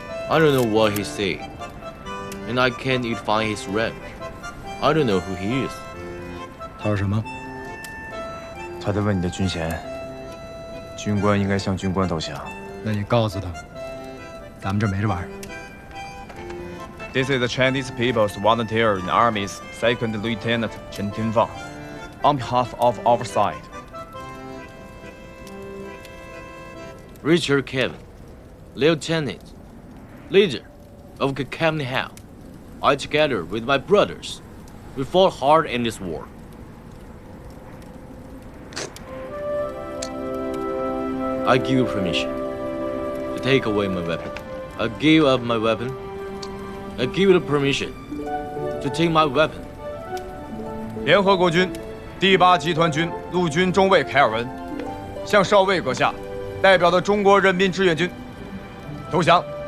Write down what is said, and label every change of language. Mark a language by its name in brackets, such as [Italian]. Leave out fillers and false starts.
[English] I don't know what he said, and I can't even find his rep. I don't know who he is. [Chinese] 他说什么？他在问你的军衔，军官应该向军官投降。那你告诉他，咱们这没这玩意儿。 [English] This is the Chinese People's Volunteer in Army's Second Lieutenant Chen Tianfang, on behalf of our side. Richard Kevin, Lieutenant, leader of Kakamni House. I, together with my brothers, we fought hard in this war. I give you permission to take away my weapon. I give up my weapon. I give you the permission to take my weapon. [Chinese] 联合国军第8集团军陆军中尉凯尔文向少尉阁下代表的中国人民志愿军投降。